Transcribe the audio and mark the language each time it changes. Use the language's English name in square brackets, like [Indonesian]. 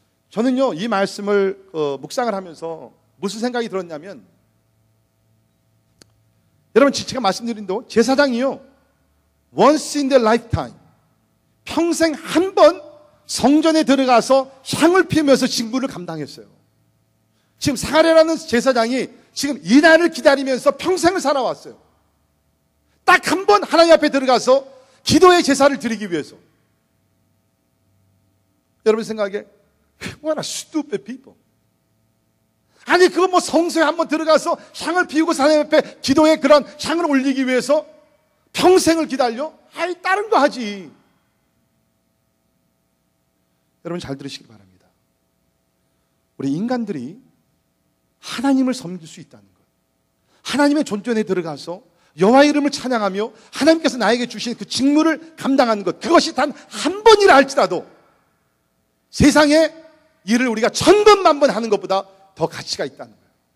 [Korean] 저는요, 이 말씀을 묵상을 하면서 무슨 생각이 들었냐면, 여러분 제가 말씀드린 대로 제사장이요, [English] once in their lifetime, [Korean] 평생 한 번 성전에 들어가서 향을 피우면서 직무를 감당했어요. 지금 사가랴라는 제사장이 지금 이 날을 기다리면서 평생을 살아왔어요. 딱 한 번 하나님 앞에 들어가서 기도의 제사를 드리기 위해서. 여러분 생각에 [English] What a stupid people. [Korean] 아니 그거 뭐 성소에 한번 들어가서 향을 피우고 하나님 앞에 기도의 그런 향을 올리기 위해서 평생을 기다려? 아이 다른 거 하지. 여러분 잘 들으시기 바랍니다. 우리 인간들이 하나님을 섬길 수 있다는 것, 하나님의 존전에 들어가서 여호와의 이름을 찬양하며 하나님께서 나에게 주신 그 직무를 감당하는 것, 그것이 단 한 번이라 할지라도 세상에 일을 우리가 1,000번, 10,000번 하는 것보다 더 가치가 있다는 거예요.